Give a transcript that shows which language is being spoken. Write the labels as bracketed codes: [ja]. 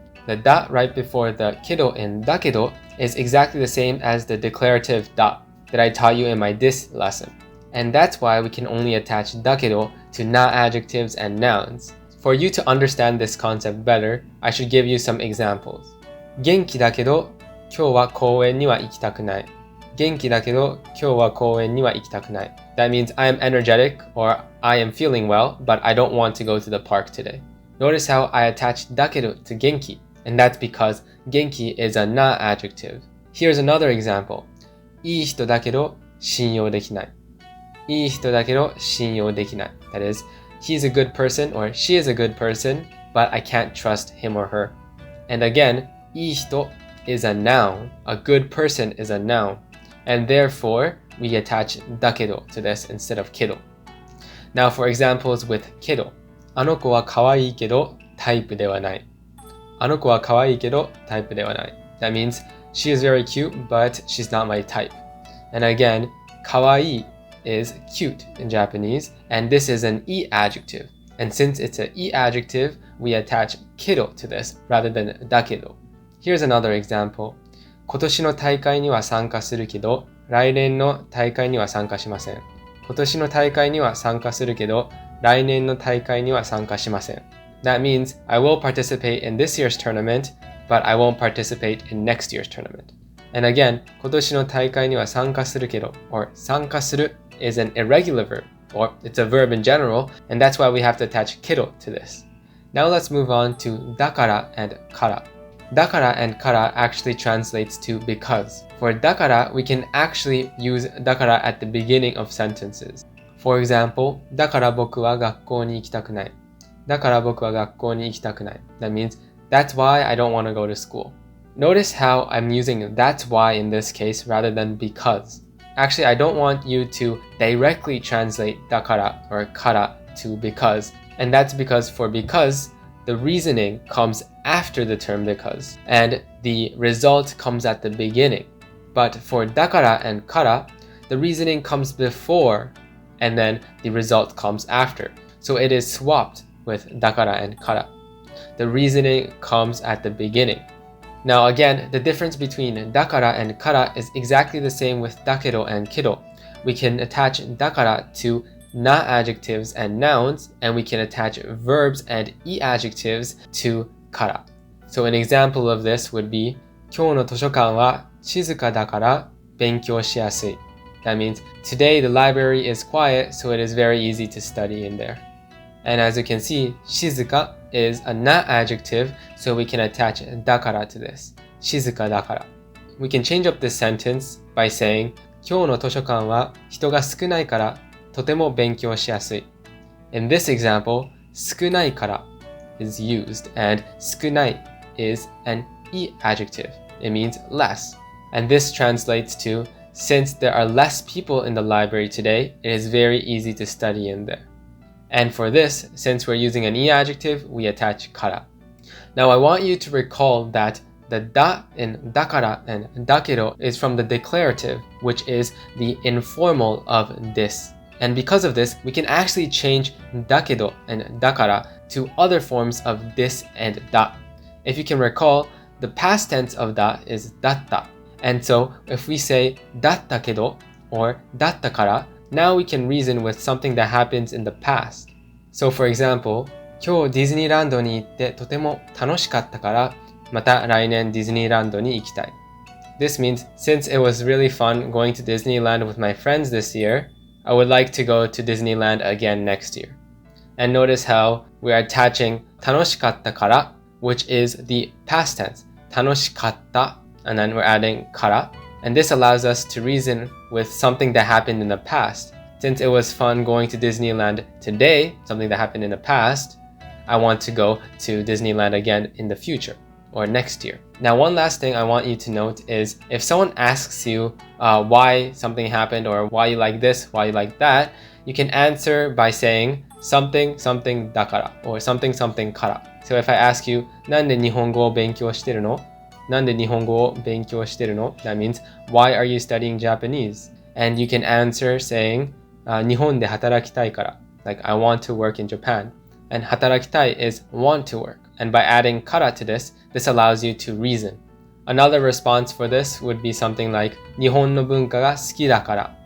[en] The da right before the kedo in dakedo is exactly the same as the declarative da that I taught you in my this lesson. And that's why we can only attach dakedo to na adjectives and nouns. For you to understand this concept better, I should give you some examples. [ja] 元気だけど、今日は公園には行きたくない。元気だけど、今日は公園には行きたくない。 [en] That means I am energetic or I am feeling well, but I don't want to go to the park today. Notice how I attached dakedo to genki, and that's because genki is a na adjective. Here's another example. [ja] いい人だけど、信用できない。いい人だけど、信用できない。 [en] That is, he's a good person or she is a good person, but I can't trust him or her. And again, いい人 is a noun. A good person is a noun. And therefore, we attach dakedo to this instead of kedo. Now for examples with kedo. [ja] あの子は可愛いけどタイプではない。あの子は可愛いけどタイプではない。 [en] That means she is very cute, but she's not my type. And again, 可愛い is cute in Japanese, and this is an e adjective. And since it's an e adjective, we attach kedo to this rather than dakedo. Here's another example. [ja] 今年の大会には参加するけど、来年の大会には参加しません。今年の大会には参加するけど、来年の大会には参加しません。 [en] That means I will participate in this year's tournament, but I won't participate in next year's tournament. And again, [ja] 今年の大会には参加するけど [en] or 参加する is an irregular verb, or it's a verb in general, and that's why we have to attach kedo to this. Now let's move on to dakara and kara. Dakara and kara actually translates to because. For dakara, we can actually use dakara at the beginning of sentences. For example, [ja] だから僕は学校に行きたくない。だから僕は学校に行きたくない。 [en] That means, that's why I don't want to go to school. Notice how I'm using that's why in this case rather than because. Actually, I don't want you to directly translate dakara or kara to because. And that's because for because, the reasoning comes after the term because, and the result comes at the beginning. But for dakara and kara, the reasoning comes before, and then the result comes after. So it is swapped with dakara and kara. The reasoning comes at the beginning. Now again, the difference between dakara and kara is exactly the same with dakedo and kedo. We can attach dakara to na adjectives and nouns, and we can attach verbs and e adjectives to kara. So an example of this would be [ja] 今日の図書館は静かだから勉強しやすい. [en] That means today the library is quiet, so it is very easy to study in there. And as you can see, 静か is a na adjective, so we can attach dakara to this. [ja] 静かだから. [en] We can change up this sentence by saying [ja] 今日の図書館は人が少ないからとても勉強しやすい. [en] In this example, 少ないから is used, and 少ない is an e adjective. It means less. And this translates to, since there are less people in the library today, it is very easy to study in there. And for this, since we're using an e adjective, we attach kara. Now I want you to recall that the da in dakara and dakedo is from the declarative, which is the informal of this. And because of this, we can actually change dakedo and dakara to other forms of this and da. If you can recall, the past tense of da is datta. And so if we say datta kedo or datta kara, now we can reason with something that happens in the past. So for example, [ja] 今日ディズニーランドに行ってとても楽しかったからまた来年ディズニーランドに行きたい. [en] This means since it was really fun going to Disneyland with my friends this year, I would like to go to Disneyland again next year. And notice how we are attaching 楽しかったから, which is the past tense. 楽しかった, and then we're adding から. And this allows us to reason with something that happened in the past. Since it was fun going to Disneyland today, something that happened in the past, I want to go to Disneyland again in the future or next year. Now, one last thing I want you to note is if someone asks you why something happened or why you like this, why you like that, you can answer by saying something something dakara or something something kara. So if I ask you, [ja] なんで日本語を勉強してるの?なんで日本語を勉強してるの? [en] That means, why are you studying Japanese? And you can answer saying, [ja] 日本で働きたいから. [en] Like, I want to work in Japan. And 働きたい is want to work. And by adding kara to this allows you to reason. Another response for this would be something like [ja] 日本の文化が好きだから.